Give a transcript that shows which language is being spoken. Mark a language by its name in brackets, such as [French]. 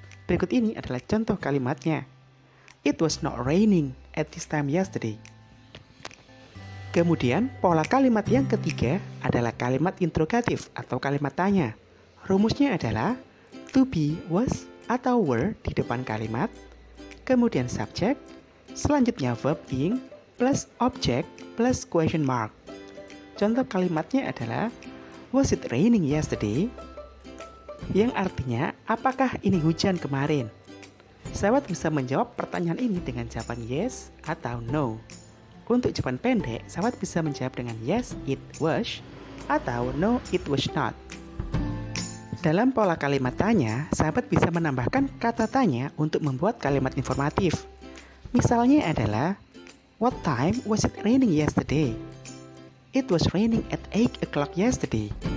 [Indonesian] Berikut ini adalah contoh kalimatnya. [English] It was not raining at this time yesterday. [Indonesian] Kemudian, pola kalimat yang ketiga adalah kalimat interrogatif atau kalimat tanya. Rumusnya adalah to be, was, atau were di depan kalimat, kemudian subject, selanjutnya verb ing, plus object, plus question mark. Contoh kalimatnya adalah [English] was it raining yesterday? [Indonesian] Yang artinya, apakah ini hujan kemarin? Sahabat bisa menjawab pertanyaan ini dengan jawaban yes atau no. Untuk jawaban pendek, sahabat bisa menjawab dengan [English] yes, it was, [Indonesian] atau [English] no, it was not. [Indonesian] Dalam pola kalimat tanya, sahabat bisa menambahkan kata tanya untuk membuat kalimat informatif. Misalnya adalah, [English] what time was it raining yesterday? It was raining at 8 o'clock yesterday.